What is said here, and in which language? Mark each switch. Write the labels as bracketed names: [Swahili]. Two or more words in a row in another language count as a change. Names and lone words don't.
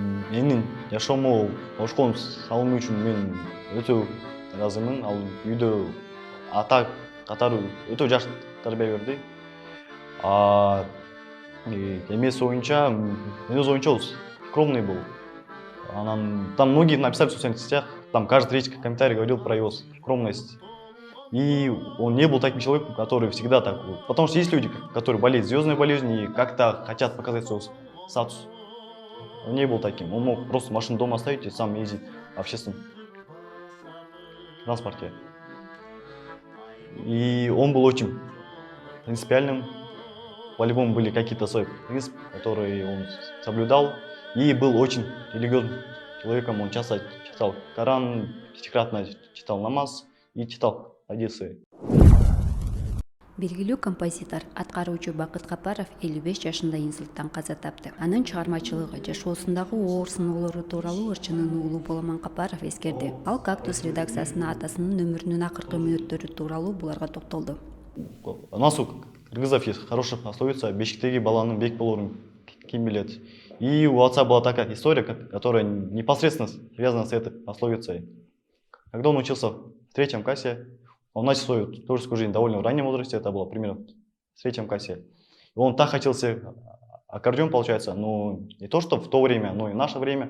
[Kyrgyz] Менің жашоомо ошкон салымы үчүн мен өтө ыраазымын. Ал үйдө ата катары өтө жакшы тарбия берди. А эмеси боюнча, менин өз оюмча ол [Russian] скромный был. Там многие написали в социальных сетях, там каждый третий комментарий говорил про его скромность. И он не был таким человеком, который всегда так был. Потому что есть люди, которые болеют звездной болезнью и как-то хотят показать свой статус. Он не был таким. Он мог просто машину дома оставить и сам ездить в общественном транспорте. И он был очень принципиальным. По-любому были какие-то свои принципы, которые он соблюдал. И был очень религиозным человеком. Он часто читал Коран, пятикратно читал намаз и читал хадисы. [Kyrgyz] Белгилүү композитор, аткаруучу Бакыт Капаров 55 жашында инсульттан каза тапты. Анын чыгармачылыгы жашоосундагы оор сыноолору тууралуу ырчынын уулу Боломан Капаров эскерди. Ал «Кактус» редакциясына атасынын өмүрүнүн акыркы мүнөттөрү тууралуу буларга токтолду. [Russian] У нас у кыргызов есть хорошая пословица: [Kyrgyz] «Бешиктеги баланын бек болорун ким билет». [Russian] И у отца была такая история, которая непосредственно связана с этой пословицей. Когда он учился в 3 классе, он начал свою творческую жизнь довольно в раннем возрасте, это было примерно в 3 классе. И он так хотел себе аккордеон, получается, но не то, что в то время, но и в наше время.